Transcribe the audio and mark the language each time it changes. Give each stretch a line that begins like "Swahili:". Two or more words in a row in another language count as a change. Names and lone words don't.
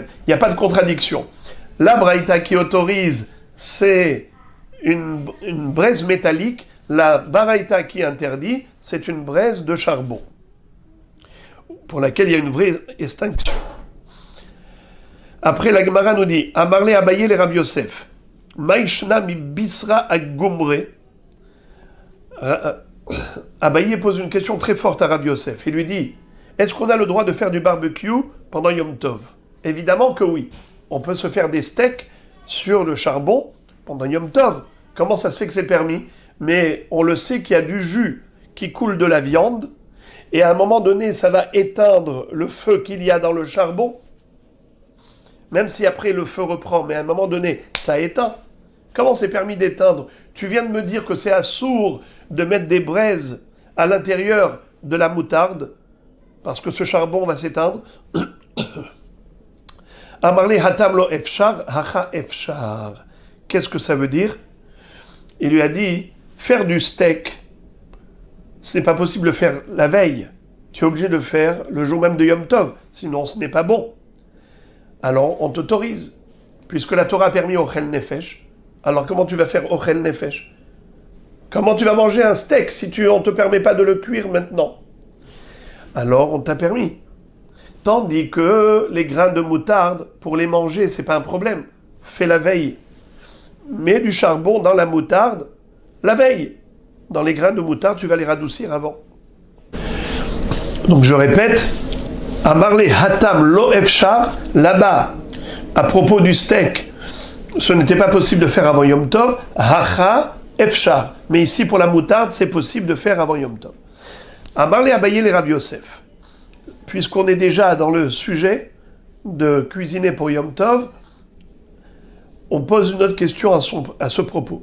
French: Il n'y a pas de contradiction. La braïta qui autorise, c'est une braise métallique. La baraïta qui interdit, c'est une braise de charbon, pour laquelle il y a une vraie extinction. Après, la Gemara nous dit, Amarle Abaye les Rav Yosef,
Aramaic: מאי שנא מבשרא אגומרי.
French: Abaye pose une question très forte à Rav Yosef. Il lui dit, Est-ce qu'on a le droit de faire du barbecue pendant
Hebrew: יום טוב?
French: Évidemment que oui. On peut se faire des steaks sur le charbon pendant
Hebrew: יום טוב.
French: Comment ça se fait que c'est permis? Mais on le sait qu'il y a du jus qui coule de la viande, et à un moment donné, ça va éteindre le feu qu'il y a dans le charbon, même si après le feu reprend, mais à un moment donné, ça éteint. Comment c'est permis d'éteindre? Tu viens de me dire que c'est assourd de mettre des braises à l'intérieur de la moutarde, parce que ce charbon va s'éteindre.
Aramaic: אמר ליה התם לא אפשר, הכא אפשר.
French: Qu'est-ce que ça veut dire? Il lui a dit, faire du steak, ce n'est pas possible de le faire la veille. Tu es obligé de le faire le jour même de
Hebrew: יום טוב,
French: sinon ce n'est pas bon. Alors on t'autorise, puisque la Torah a permis
Hebrew: אוכל נפש.
French: Alors comment tu vas faire
Hebrew: אוכל נפש?
French: Comment tu vas manger un steak si on ne te permet pas de le cuire maintenant? Alors on t'a permis. Tandis que les grains de moutarde, pour les manger, c'est pas un problème. Fais la veille. Mets du charbon dans la moutarde la veille. Dans les grains de moutarde, tu vas les radoucir avant. Donc je répète,
Aramaic: אמר ליה התם לא אפשר,
French: là-bas, à propos du steak, ce n'était pas possible de faire avant
Hebrew: יום טוב,
Aramaic: הכא אפשר.
French: Mais ici, pour la moutarde, c'est possible de faire avant
Hebrew: יום טוב.
French: Amarle Abaye les Rav Yosef. Puisqu'on est déjà dans le sujet de cuisiner pour Yom Tov, on pose une autre question à ce propos.